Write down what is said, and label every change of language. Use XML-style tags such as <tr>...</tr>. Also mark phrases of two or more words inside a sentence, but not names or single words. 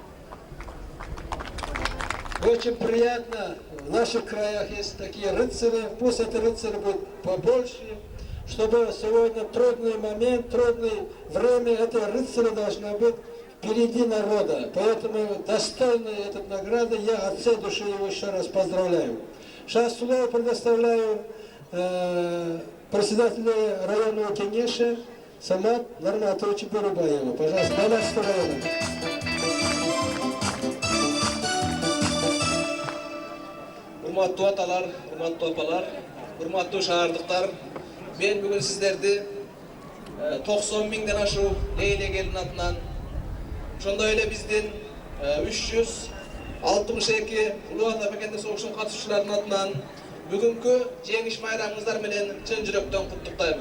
<ru>Очень приятно, в наших краях есть такие рыцари, пусть эти рыцари будут побольше, чтобы сегодня трудный момент, трудное время, эти рыцари должны быть впереди народа. Поэтому достойны этой награды, я от всей души его еще раз поздравляю. Сейчас слово предоставляю председателю районного кенеша Самат Нарматовичу Бурубаеву. Пожалуйста, Балашского района.</ru> <ky>Урматтуу аталар, урматтуу апалар, урматтуу шаардыктар, мен бүгүн сиздерди 90 миңден ашуу Лейлек элдин атынан, ошондой эле биздин 362 Улуу Ата Мекенде согушунун катышуучуларынын атынан бүгүнкү жеңиш майрамыңыздар менен чын жүрөктөн куттуктайм.</ky>